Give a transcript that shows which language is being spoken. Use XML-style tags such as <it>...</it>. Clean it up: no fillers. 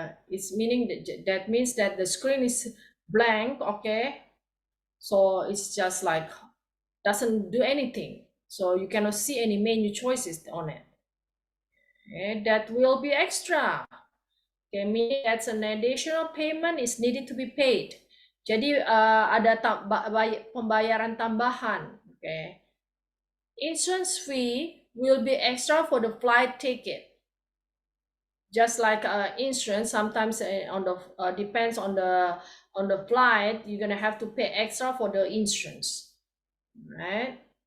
<en>It's meaning that means that the screen is blank, okay? So it's just like doesn't do anything. So you cannot see any menu choices on it. Okay, that will be extra. Okay, meaning that's an additional payment is needed to be paid.</en> <id>Jadi ada pembayaran tambahan.</id> <en>Okay, insurance fee will be extra for the flight ticket. Just like insurance, sometimes on the depends on the flight, you're gonna have to pay extra for the insurance, right?</en>